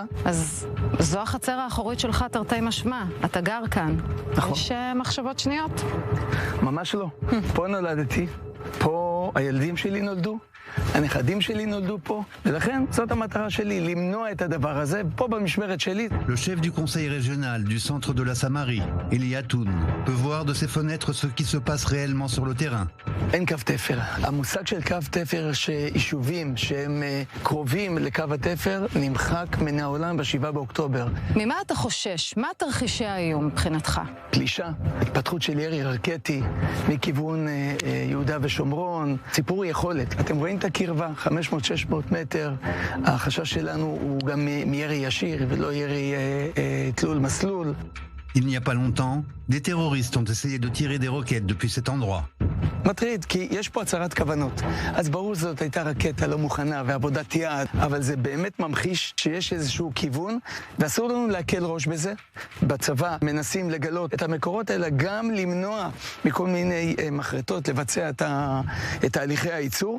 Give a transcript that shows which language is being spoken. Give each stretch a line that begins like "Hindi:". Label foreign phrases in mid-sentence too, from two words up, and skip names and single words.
Hebrew: אז זו החצר האחורית שלך, תרתי משמע. אתה גר כאן. נכון. יש מחשבות שניות? ממש לא. פה נולדתי, פה הילדים שלי נולדו, הנכדים שלי נולדו פה, ולכן זאת המטרה שלי, למנוע את הדבר הזה, פה במשמרת שלי.
French: Le chef du conseil régional du centre de la Samarie, Eli Atoun, peut voir de ses fenêtres ce qui se passe réellement sur le terrain.
Hebrew: אין קו תפר. המושג של קו תפר שיישובים שהם קרובים לקו התפר נמחק מן העולם ב7 באוקטובר. ממה אתה חושש? מה תרחישי האיום מבחינתך? פלישה, התפתחות של ירי רקטי מכיוון יהודה ושומרון, סיפור יכולת. אתם רואים את הקרבה, 500-600 מטר. החשש שלנו הוא גם מירי ישיר ולא ירי תלול מסלול.
French: Il n'y a pas longtemps, des terroristes ont essayé de tirer des roquettes depuis cet endroit.
Hebrew: מטריד, כי יש פה הצהרת כוונות. אז ברור שזאת הייתה רקטה לא מוכנה ועבודת יד, אבל זה באמת ממחיש שיש איזשהו כיוון, ואסור לנו להקל ראש בזה. בצבא מנסים לגלות את המקורות האלה, גם למנוע מכל מיני מחרטות לבצע את תהליכי הייצור.